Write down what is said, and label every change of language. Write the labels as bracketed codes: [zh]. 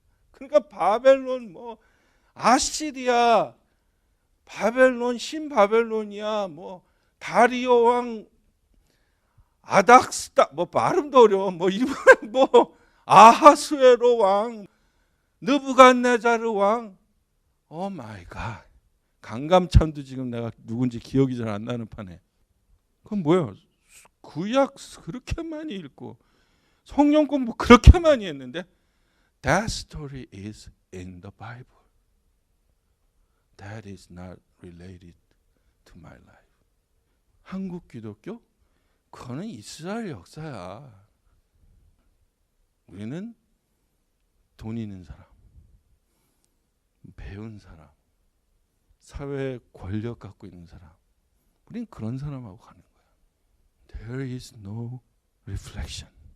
[ko] 그러니까 바벨론, 뭐 아시리아, 바벨론, 신바벨론이야, 뭐 다리오 왕, 아닥스다, 뭐 발음도 어려워, 뭐 이번에 뭐 아하수에로 왕, 느부갓네자르 왕. [en] 오 마이 갓. [ko] 강감찬도 지금 내가 누군지 기억이 잘 안 나는 판에. 그건 뭐야? 구약 그렇게 많이 읽고 성경 공부 그렇게 많이 했는데 [en] That story is in the Bible. That is not related to my life. [ko] 한국 기독교? 그거는 이스라엘 역사야. 우리는 돈 있는 사람, 배운 사람, 사회에 권력 갖고 있는 사람, 우린 그런 사람하고 가는 거야. [en] There is no reflection.